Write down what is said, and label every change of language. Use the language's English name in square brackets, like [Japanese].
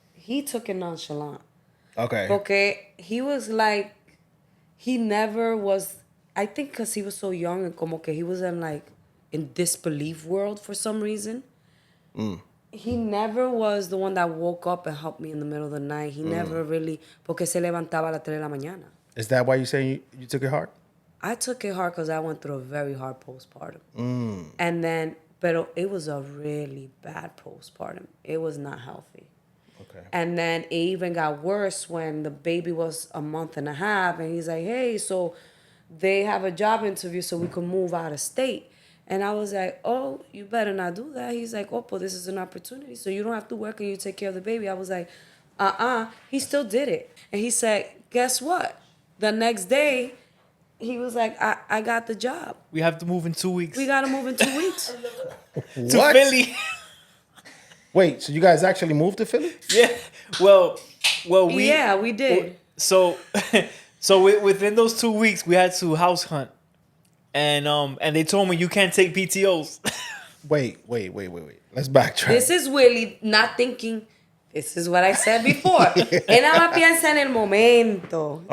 [English] He took it nonchalant. Okay. Okay. He was like, he never was, I think because he was so young and [Spanish] como que [English] he was in disbelief world for some reason. He never was the one that woke up and helped me in the middle of the night. He never really, [Spanish] porque se levantaba a las 3 de la mañana. [English] Is that why you say you took it hard? I took it hard because I went through a very hard postpartum. And then, [Spanish] pero [English] it was a really bad postpartum. It was not healthy. Okay. And then it even got worse when the baby was a month and a half, and he's like, hey, so they have a job interview so we can move out of state. And I was like, oh, you better not do that. He's like, oh, but this is an opportunity, so you don't have to work and you take care of the baby. I was like, He still did it. And he said, guess what? The next day, he was like, I got the job. We have to move in 2 weeks. We got to move in 2 weeks. To Philly. Wait, so you guys actually moved to Philly? Yeah. Well, we... Yeah, we did. So within those 2 weeks, we had to house hunt. And they told me you can't take PTOs. Wait. Let's backtrack. This is Willie not thinking. This is what I said before. [Spanish] Él nada más piensa en el momento.